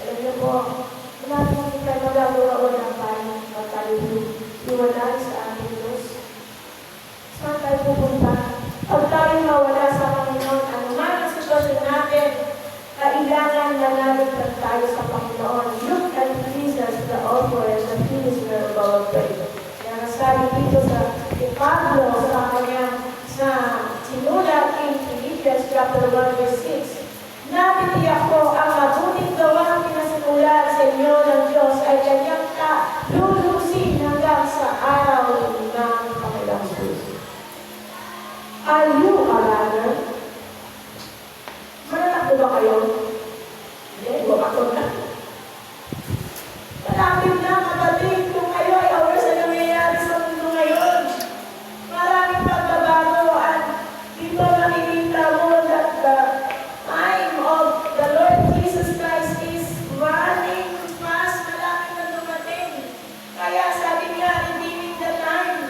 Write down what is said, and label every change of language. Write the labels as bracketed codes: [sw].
[tl] Alam niyo po, wala naman kita magagawa ng pagkaliwalay sa ating Diyos. Saan tayo pupunta? Pag tayo mawala sa Panginoon, anuman ang sitwasyon natin, kailangan na namin tayo sa Panginoon. [en] Look at Jesus, the author and the finisher of our faith. [tl] Kaya nasabi dito sa Pablo sa kanyang sinulat [en] in Philippians chapter 1 verse 6. [tl] Napitiyak ko ang mabuting gawang pinasimulan sa inyo ng Diyos ay kanyang lulusin hanggang sa araw ng Panginoong Jesus. [en] Are you a runner? [tl] Mananakbo ba kayo? Hindi, ako na. Malapit na kapatid kung kayo ay aware sa nangyayari sa mundo ngayon. Maraming pagbabago at dito nakikita mo [en] that the time of the Lord Jesus Christ is running fast. [tl] Malapit na dumating. Kaya sabi niya, [en] redeeming the time.